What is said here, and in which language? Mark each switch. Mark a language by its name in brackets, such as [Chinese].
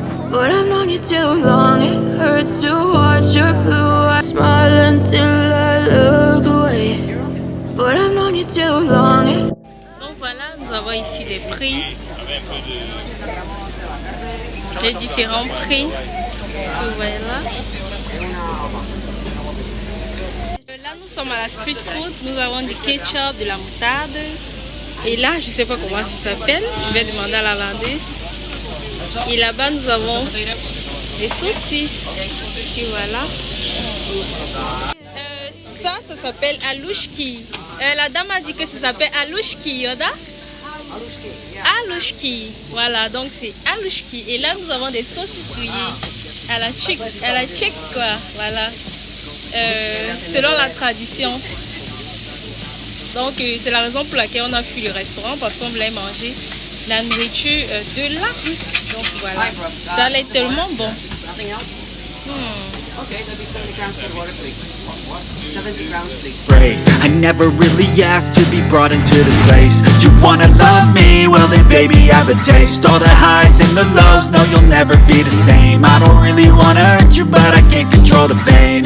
[English] But I've known you too long. It hurts to watch your blue eyes. Smile until I look away. But I've known you too long. [French] Donc voilà, nous avons ici les prix. Les différents prix que vous voyez là. Là, nous sommes à la street food. Nous avons du ketchup, de la moutarde. Et là, je ne sais pas comment ça s'appelle. Je vais demander à la vendeuse. Et là-bas, nous avons des saucisses. Et voilà. Ça s'appelle alouchki. La dame a dit que ça s'appelle alouchki, Yoda. Alouchki. Voilà, donc c'est alouchki. Et là, nous avons des saucisses grillées à la tchèque, quoi. Voilà. Selon la tradition. Donc c'est la raison pour laquelle on a fui le restaurant, parce qu'on voulait manger la nourriture de la rue. Donc voilà, ça allait tellement bon. [English] Okay, that'll be 70 grams for the water, please. 70 grams, please. Praise. I never really asked to be brought into this place. You wanna love me? Well then baby I have a taste. All the highs and the lows, no you'll never be the same. I don't really wanna hurt you but I can't control the pain.